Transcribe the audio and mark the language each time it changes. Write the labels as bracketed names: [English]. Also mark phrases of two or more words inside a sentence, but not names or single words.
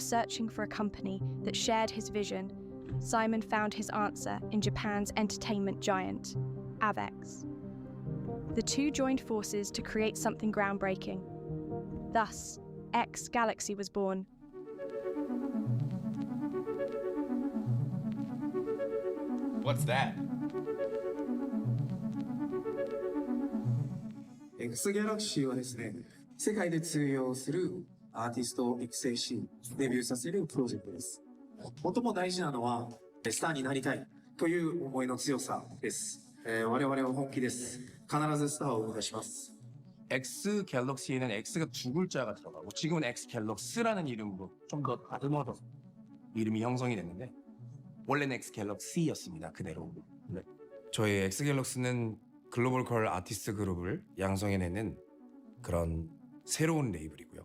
[English] searching for a company that shared his vision, Simon found his answer in Japan's entertainment giant, AVEX. The two joined forces to create something groundbreaking. Thus, XGALX was born. What's that? [Japanese] XGALX はですね、世界で通用するアーティストを育成し、デビューさせるプロジェクトです。最も大事なのは、スターになりたいという思いの強さです。我々は本気です。必ずスターを生み出します。 [Korean] X갤럭시에는 X가 두 글자가 들어가고 지금은 X갤럭스라는 이름으로 좀 더 다듬어서 이름이 형성이 됐는데 원래는 X갤럭시였습니다. 그대로. 네. 저희 X갤럭스는 글로벌 컬 아티스트 그룹을 양성해내는 그런 새로운 레이블이고요.